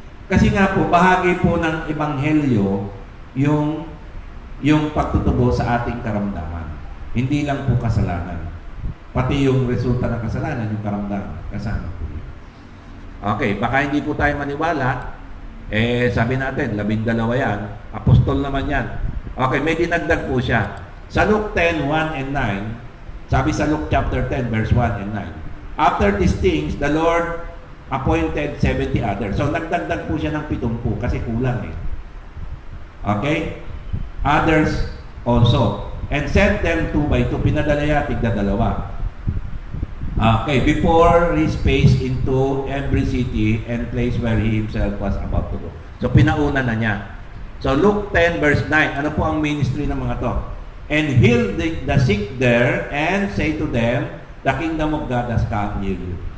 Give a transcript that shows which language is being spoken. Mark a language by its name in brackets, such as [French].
[Filipino] Kasi nga po, bahagi po ng ebanghelyo yung pagtutubo sa ating karamdaman. Hindi lang po kasalanan. Pati yung resulta ng kasalanan, yung karamdaman. Kasama po yun. Okay, baka hindi po tayo maniwala. Sabi natin, 12 yan. Apostol naman yan. Okay, may dinagdag po siya. [English] Sa Luke 10, 1 and 9, sabi sa Luke chapter 10, verse 1 and 9, after these things, the Lord appointed 70 others. [Filipino] So, nagdagdag po siya ng 70 kasi kulang eh. [English] Okay? Others also. And sent them 2 by 2. [Filipino] Pinadala niya, tigda-dalawa. [English] Okay, before his face into every city and place where he himself was about to go. [Filipino] So, pinauna na niya. So, Luke 10 verse 9, ano po ang ministry ng mga to? [English] And heal the sick there and say to them, the kingdom of God has come near you.